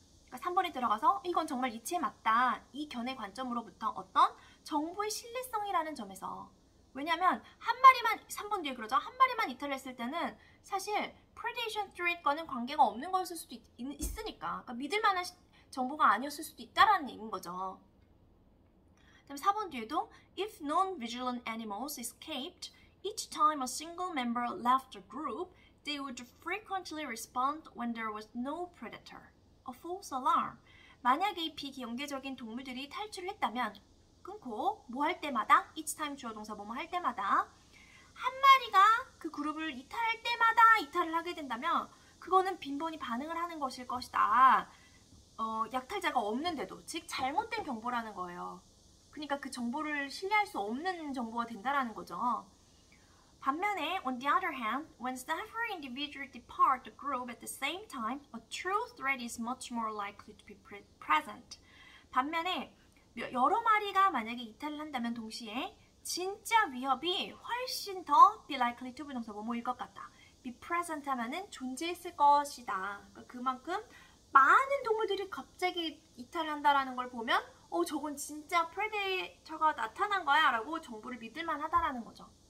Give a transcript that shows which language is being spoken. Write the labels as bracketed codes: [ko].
[ko] 그러니까 3번에 들어가서 이건 정말 이치에 맞다. 이 견해 관점으로부터 어떤 정보의 신뢰성이라는 점에서 왜냐하면 한 마리만 3번 뒤에 그러죠. 한 마리만 이탈을 했을 때는 사실 predation threat과는 관계가 없는 거였을 수도 있으니까 그러니까 믿을 만한 정보가 아니었을 수도 있다라는 얘기인 거죠. 그다음 4번 뒤에도 [en] if non-vigilant animals escaped each time a single member left the group, they would frequently respond when there was no predator. A false alarm. [ko] 만약에 이 비경계적인 동물들이 탈출을 했다면 끊고 뭐 할 때마다 [en] each time [ko] 주어 동사 뭐뭐 할 때마다 한 마리가 그 그룹을 이탈할 때마다 이탈을 하게 된다면 그거는 빈번히 반응을 하는 것일 것이다. 약탈자가 없는데도 즉 잘못된 정보라는 거예요. 그러니까 그 정보를 신뢰할 수 없는 정보가 된다라는 거죠. 반면에, [en] on the other hand, when several individuals depart the group at the same time, a true threat is much more likely to be present. [ko] 반면에 여러 마리가 만약에 이탈을 한다면 동시에 진짜 위협이 훨씬 더 [en] be likely to [ko] 부동사 뭐뭐일 것 같다. be present 하면은 존재했을 것이다. 그러니까 그만큼 많은 동물들이 갑자기 이탈을 한다라는 걸 보면 저건 진짜 프레데이터가 나타난 거야 라고 정보를 믿을만 하다라는 거죠.